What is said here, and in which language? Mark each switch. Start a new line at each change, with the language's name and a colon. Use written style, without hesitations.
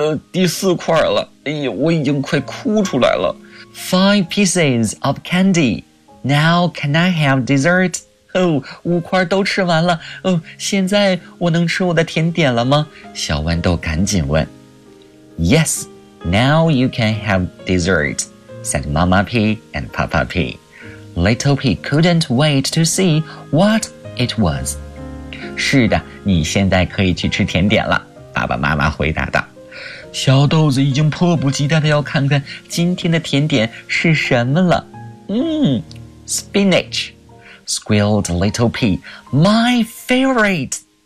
Chinese: 第四块了，我已经快哭出来了。
English: Five pieces of candy. Now can I have dessert?
Chinese: 五块都吃完了，现在我能吃我的甜点了吗？小豌豆赶紧问。
English: Yes, now you can have dessert, said Mama Pea and Papa Pea. Little Pea couldn't wait to see what it was.
Chinese: 是的，你现在可以去吃甜点了。爸爸妈妈回答道，小豆子已经迫不及待地要看看今天的甜点是什么了。
English: Spinach, squealed Little Pea, my favorite.